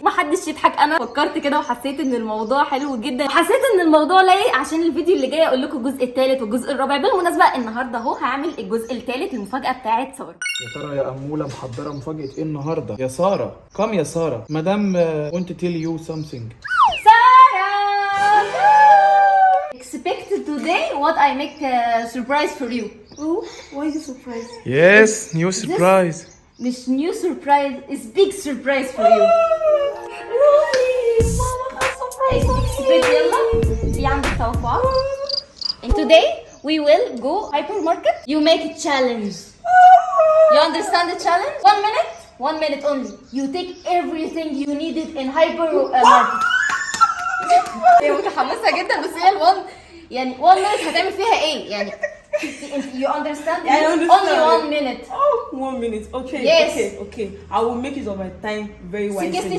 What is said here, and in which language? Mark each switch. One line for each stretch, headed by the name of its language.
Arabic: محدش يضحك، انا فكرت كده وحسيت ان الموضوع حلو جدا، وحسيت ان الموضوع لايق عشان الفيديو اللي جاي اقول لكم الجزء الثالث والجزء الرابع. بالمناسبة النهارده اهو هعمل الجزء الثالث المفاجأة بتاعت سارة. يا ترى يا أمولة محضرة مفاجأة إيه النهاردة؟ يا سارة، كم يا سارة؟ مدام
English: want to tell you something. Sarah! Expect today what I make a surprise for you. Oh, why is it surprise? Yes, new surprise.
Arabic: مش
English: new surprise, it's big surprise for you. Really? Mama has surprise for Expect
Arabic: يلا في عندك توقعات.
English: And today we will go hypermarket. You make a challenge. You understand the challenge? 1 minute. 1 minute only. You take everything you needed in hypermarket.
Arabic: هي متحمسة جدا بس هي يعني
English: 1 minute
Arabic: هتعمل فيها ايه؟ يعني
English: you understand? I understand. Only 1 minute. Oh, 1 minute. Okay. Yes. Okay. I will make use of my time very wisely.